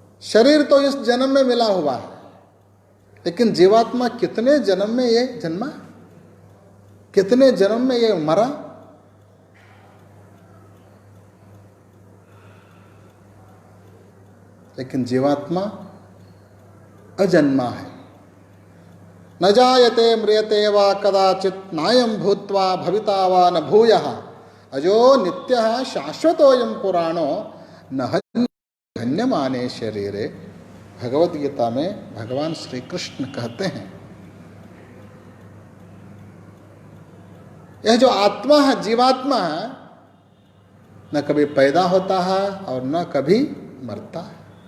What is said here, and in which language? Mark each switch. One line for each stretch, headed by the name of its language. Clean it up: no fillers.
Hindi: शरीर तो इस जन्म में मिला हुआ है, लेकिन जीवात्मा कितने जन्म में ये जन्मा, कितने जन्म में ये मरा। लेकिन जीवात्मा अजन्मा है।
Sanskrit: न जायते म्रियते वा कदाचित नायं भूत्वा भविता वा न भूयः अजो नित्यः शाश्वतोऽयं पुराणो न हन्यमाने शरीरे।
Hindi: भगवद गीता में भगवान श्री कृष्ण कहते हैं, यह जो आत्मा है, जीवात्मा है, न कभी पैदा होता है और न कभी मरता है।